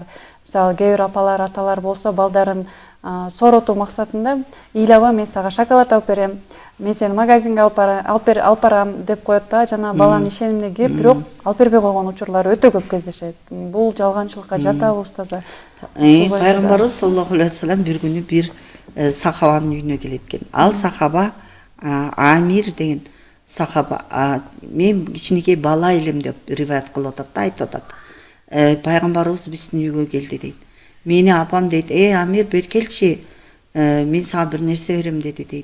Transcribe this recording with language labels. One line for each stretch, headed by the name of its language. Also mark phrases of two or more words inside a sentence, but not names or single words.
Kyrgyz: Мисалы, кээ бир апалар, аталар болсо балдарын сооротуу максатында, ыйлаба мен сага шоколад алып берем, мен сени магазинге алып барам деп коет да, жана баланын ишенимине кирип, бирок алып бербей койгон учурлар өтө көп кездешет. Бул жалганчылыкка жатабы, устаза? Пайгамбарыбыз
Arabic: صلى الله عليه وسلم
Kyrgyz: бир күнү бир сахабанын үйүнө келет экен. Ал сахаба Амир деген сахаба, мен кичинекей бала элем деп риваят кылып атат да, айтып атат. Пайгамбарыбыз биздин үйгө келди дейт. Мени апам дейт, Амир бер келчи, мен сага бир нерсе берем деди дейт.